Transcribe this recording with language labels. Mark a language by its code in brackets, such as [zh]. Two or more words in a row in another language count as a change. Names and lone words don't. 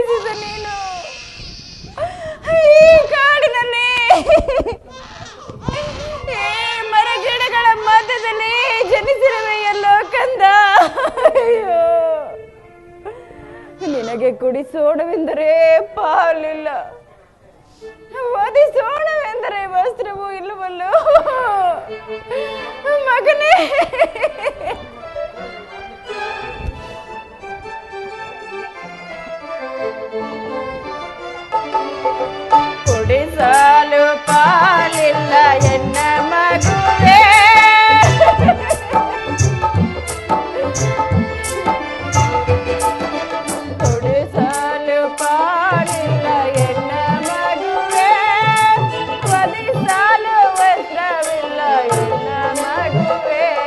[kn] ನೀನು ಈ ಕಾಡಿನಲ್ಲಿ ಈ ಮರಗಿಡಗಳ ಮಧ್ಯದಲ್ಲಿ ಜನಿಸಿರುವೆ ಎಲ್ಲೋ ಕಂದ. ಅಯ್ಯೋ, ನಿನಗೆ ಕುಡಿಸೋಣವೆಂದರೆ ಪಾಲಿಲ್ಲ, ಒದಿಸೋಣವೆಂದರೆ ವಸ್ತ್ರವೂ ಇಲ್ಲವಲ್ಲೋ ಮಗನೇ. ಕುಡಿಸಲು ಪಾಲಿಲ್ಲ ಎನ್ನ ಮಗುವೇ, ಕುಡಿಸಲು ಪಾಲಿಲ್ಲ ಎನ್ನ ಮಗುವೇ, ಒದಿಸಲು ವಸ್ತ್ರವಿಲ್ಲ ಎನ್ನ ಮಗುವೇ.